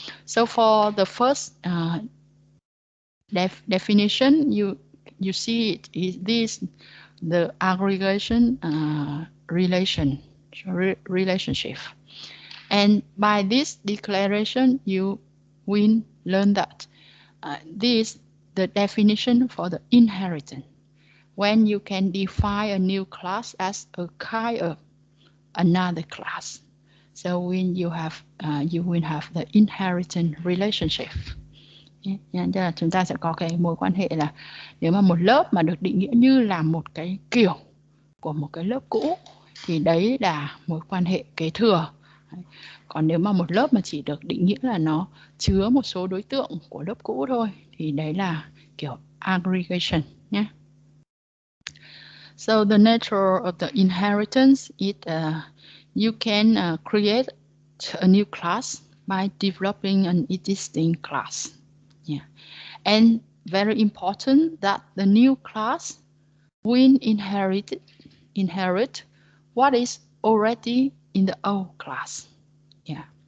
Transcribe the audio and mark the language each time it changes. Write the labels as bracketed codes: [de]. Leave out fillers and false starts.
[en] So for the first definition, you see it is this the aggregation relationship, and by this declaration you will learn that this the definition for the inheritance, when you can define a new class as a kind of another class. So when you will have the inheritance relationship. [vi] Nên là chúng ta sẽ có cái mối quan hệ là nếu mà một lớp mà được định nghĩa như là một cái kiểu của một cái lớp cũ thì đấy là mối quan hệ kế thừa. Còn nếu mà một lớp mà chỉ được định nghĩa là nó chứa một số đối tượng của lớp cũ thôi thì đấy là kiểu aggregation nhé. [en] So the nature of the inheritance is you can create a new class by developing an existing class. Yeah. And very important that the new class will inherit what is already in the old class. Yeah.